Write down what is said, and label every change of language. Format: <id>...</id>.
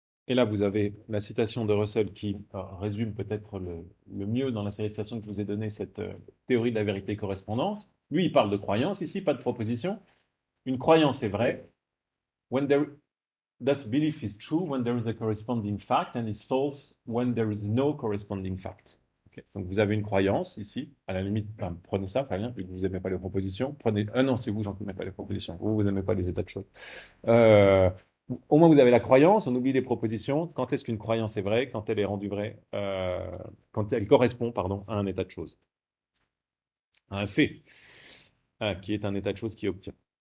<fr>Et là, vous avez la citation de Russell qui résume peut-être le mieux dans la série de citations que je vous ai donné cette théorie de la vérité-correspondance. Lui, il parle de croyance ici, pas de proposition. Une croyance est vraie.</fr> <en>Thus, belief is true when there is a corresponding fact and is false when there is no corresponding fact. Okay.</en> <fr>Donc, vous avez une croyance ici. À la limite, prenez ça, Fabien, vu que vous n'aimez pas les propositions. Prenez. Ah non, c'est vous, j'en n'aimez pas les propositions. Vous n'aimez pas les états de choses. Au moins, vous avez la croyance, on oublie les propositions. Quand est-ce qu'une croyance est vraie? Quand elle est rendue vraie, quand elle correspond, pardon, à un état de choses, à un fait, qui est un état de choses qui obtient.</fr>